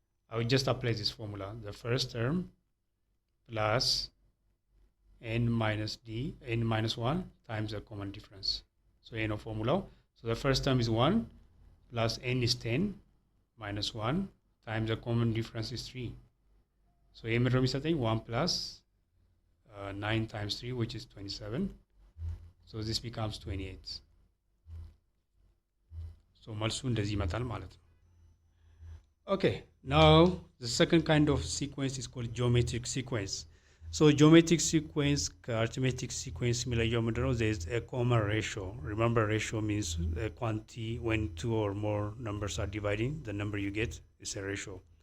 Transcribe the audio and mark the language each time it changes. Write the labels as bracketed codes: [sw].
[en] I will just apply this formula. The first term plus n minus d, n minus 1 times the common difference. So n of formula. So the first term is 1 plus n is 10 minus 1 times the common difference is 3. So n is 1 plus 9 times 3 which is 27. So this becomes 28. [am] So መልሱ እንደዚህ ይመጣል ማለት ነው። [en] Okay, Now, the second kind of sequence is called geometric sequence. So geometric sequence, arithmetic sequence, similar geometry, there's a common ratio. Remember, ratio means a quantity when two or more numbers are dividing, the number you get is a ratio.